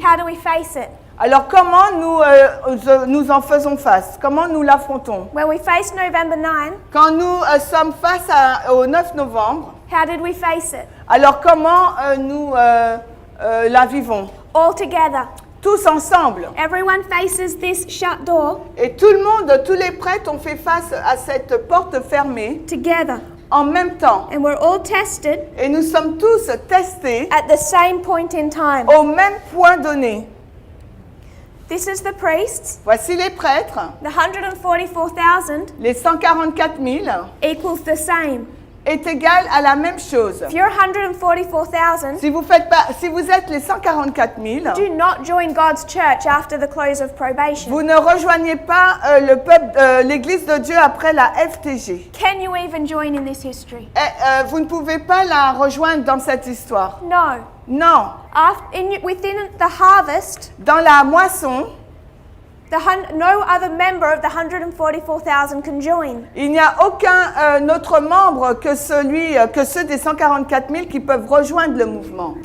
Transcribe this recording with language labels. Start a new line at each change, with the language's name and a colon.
English: how do we face it?
French: alors comment nous en faisons face? Comment nous l'affrontons?
English: When we face November 9,
French: Quand nous sommes face au 9 novembre,
English: how did we face it?
French: alors comment nous la vivons?
English: All together.
French: Tous ensemble.
English: Everyone faces this shut door
French: Et tout le monde, tous les prêtres ont fait face à cette porte fermée
English: together.
French: en même temps.
English: And we're all tested
French: Et nous sommes tous testés
English: at the same point in time.
French: au même point donné.
English: This is the priests.
French: Voici les prêtres.
English: The 144,000
French: Les 144 000
English: equals the same.
French: est égal à la même chose.
English: If you're 144,000,
French: Si vous êtes les 144 000,
English: do not join God's church after the close of probation.
French: vous ne rejoignez pas l'Église de Dieu après la FTG.
English: Can you even join in this history?
French: Vous ne pouvez pas la rejoindre dans cette histoire.
English: No.
French: Non.
English: Within the harvest,
French: Dans la moisson,
English: no other member of the 144,000 can join.
French: il n'y a aucun autre membre que ceux des 144 000 qui peuvent rejoindre le mouvement.